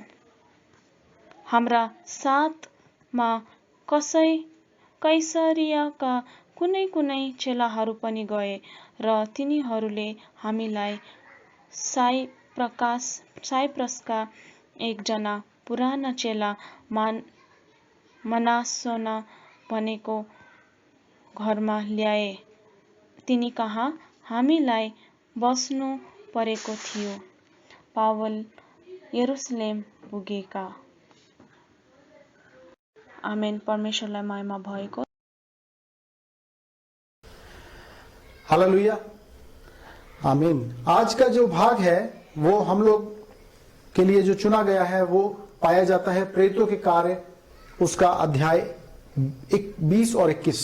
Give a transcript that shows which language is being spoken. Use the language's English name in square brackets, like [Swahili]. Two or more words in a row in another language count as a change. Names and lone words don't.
[Nepali] हाम्रा साथमा कैसरियाका कुनै चेलाहरू पनि गए र तिनीहरूले हामीलाई साइप्रसका एकजना पुराना चेला मनासोन भनेको घरमा ल्याए। तिनी कहाँ हामीलाई बस्नु परेको थियो। पावल यरुशलेम पुगेका। आमेन। परमेश्वरलाई महिमा भएको। हालेलुया, आमीन। [Hindi] आज का जो भाग है वो हम लोग के लिए जो चुना गया है वो पाया जाता है प्रेरितों के कार्य, उसका अध्याय 20 और 21।